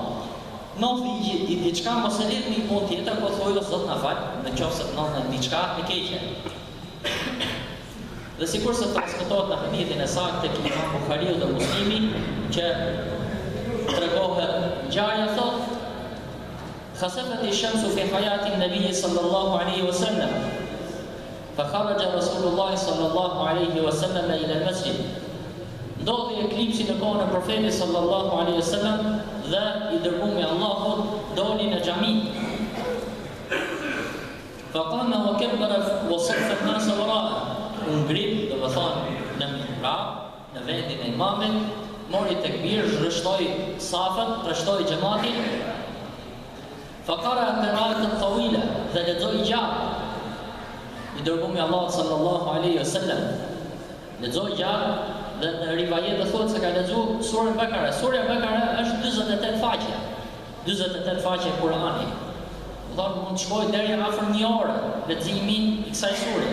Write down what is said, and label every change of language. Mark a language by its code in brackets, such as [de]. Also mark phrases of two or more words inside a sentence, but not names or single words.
[sq] Ndodhi i diçka, mos e lidh me një punë tjetër, po thojë sot na fal, nëse ndodh diçka e keqe. Dhe sikur se transmetohet në hadithin e saktë tek Imam Buhariu dhe Muslimi, që tregohet ngjarja thotë: [ar] "خسفت الشمس في حياة النبي صلى الله عليه وسلم فخرج رسول الله صلى الله عليه وسلم إلى المسجد. [sq] Ndodhi eklipsi në kohën e profetit [ar] صلى الله عليه وسلم [sq] dhe I dërguari I Allahut doli në xhami. [ar] فقام وكبر وصف الناس وراءه. [sq] Ngrit, do të thonë, në mihrab, në vendin e imamit, mori tekbir, zhrështoi safat, trashtoi xhamatin. [ar] فقرأ قراءة طويلة [sq] dhe lexoi gjatë. I dërguari I Allahut [ar] صلى الله عليه وسلم [sq] lexoi gjatë. Dhe në rivajet thotë se ka lexuar surën Bakara. Surja Bakara është 48 faqe. 48 faqe Kurani. Do mund të shkojë deri afër një ore leximi I kësaj sure.